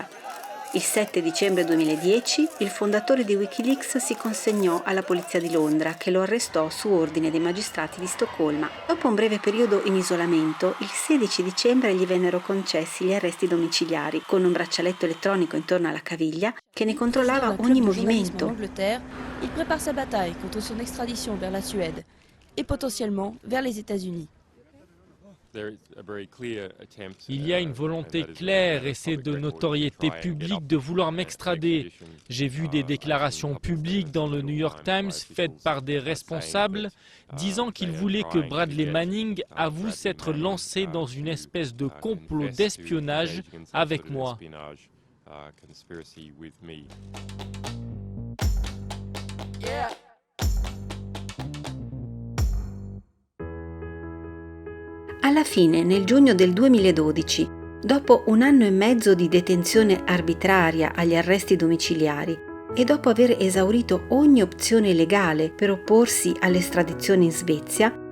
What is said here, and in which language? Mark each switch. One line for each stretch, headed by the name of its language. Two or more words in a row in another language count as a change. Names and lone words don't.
Italian: Il 7 dicembre 2010 il fondatore di WikiLeaks si consegnò alla polizia di Londra, che lo arrestò su ordine dei magistrati di Stoccolma. Dopo un breve periodo in isolamento, il 16 dicembre gli vennero concessi gli arresti domiciliari, con un braccialetto elettronico intorno alla caviglia che ne controllava ogni movimento.
French: Il prépare sa bataille contre son extradition vers la Suède et potentiellement vers les États-Unis. Il y a une volonté claire et c'est de notoriété publique de vouloir m'extrader. J'ai vu des déclarations publiques dans le New York Times faites par des responsables disant qu'ils voulaient que Bradley Manning avoue s'être lancé dans une espèce de complot d'espionnage avec moi.
Italian: Alla fine, nel giugno del 2012, dopo 1 anno e mezzo di detenzione arbitraria agli arresti domiciliari e dopo aver esaurito ogni opzione legale per opporsi all'estradizione in Svezia,